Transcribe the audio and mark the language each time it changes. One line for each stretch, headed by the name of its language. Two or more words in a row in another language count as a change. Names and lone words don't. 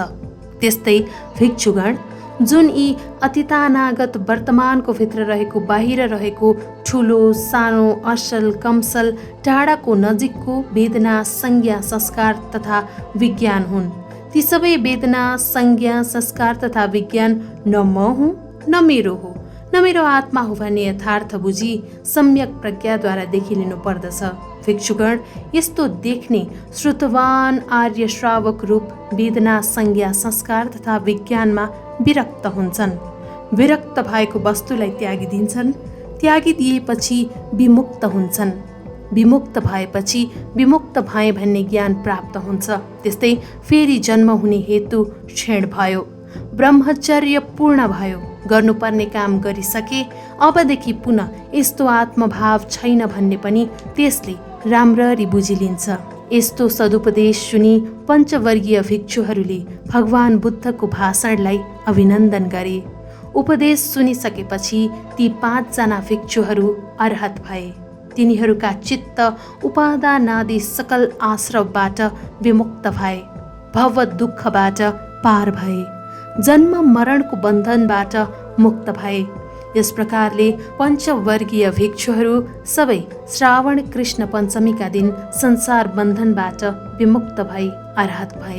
Nepali: त्यस्तै भिक्षुगण जुन यी अतीतानागत वर्तमानको भित्र रहेको, बाहिर रहेको, ठुलो सानो, असल कमसल, टाढाको नजिकको वेदना, संज्ञा, संस्कार तथा विज्ञान हुन्, ती सबै वेदना, संज्ञा, संस्कार तथा विज्ञान न म हुँ, न मेरो हो, न मेरो आत्मा हो भन्ने यथार्थ बुझी सम्यक प्रज्ञाद्वारा देखिलिनु पर्दछ। भिक्षुगण यस्तो देख्ने श्रुतवान आर्य श्रावक रूप वेदना, संज्ञा, संस्कार तथा विज्ञानमा विरक्त हुन्छन्। विरक्त भएको वस्तुलाई त्यागिदिन्छन्। त्यागिदिएपछि विमुक्त हुन्छन्। विमुक्त भएपछि विमुक्त भए भन्ने ज्ञान प्राप्त हुन्छ। त्यस्तै फेरि जन्म हुने हेतु क्षीण भयो, ब्रह्मचर्य पूर्ण भयो, गर्नुपर्ने काम गरिसके, अबदेखि पुनः यस्तो आत्मभाव छैन भन्ने पनि त्यसले राम्ररी बुझिलिन्छ। यस्तो सदुपदेश सुनि पञ्चवर्गीय भिक्षुहरूले भगवान बुद्धको भाषणलाई अभिनन्दन गरे। उपदेश सुनिसकेपछि ती 5 जना भिक्षुहरू अर्हत भए। तिनीहरूका चित्त उपादानादि सकल आश्रवबाट विमुक्त भए, भव दुःखबाट पार भए, जन्म मरणको बन्धनबाट मुक्त भए। यस प्रकारले पञ्चवर्गीय भिक्षुहरू सबै श्रावण कृष्ण पञ्चमीका दिन संसार बन्धनबाट विमुक्त भई अर्हत भए।